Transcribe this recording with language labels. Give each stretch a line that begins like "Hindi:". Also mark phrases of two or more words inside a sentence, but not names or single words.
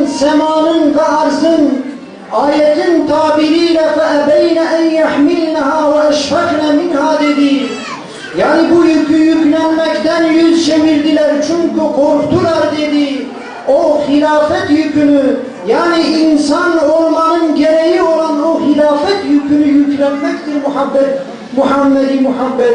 Turkish: semanın ve arzın ayetin tabiriyle
Arabic: فَأَبَيْنَ اَنْ يَحْمِلْنَهَا وَاَشْفَقْنَ مِنْهَا dedi.
Turkish: Yani bu yükü yüklenmekten yüz çevirdiler çünkü korktular dedi. O hilafet yükünü, yani insan olmanın gereği olan o hilafet yükünü yüklenmektir Muhammedi muhabbet.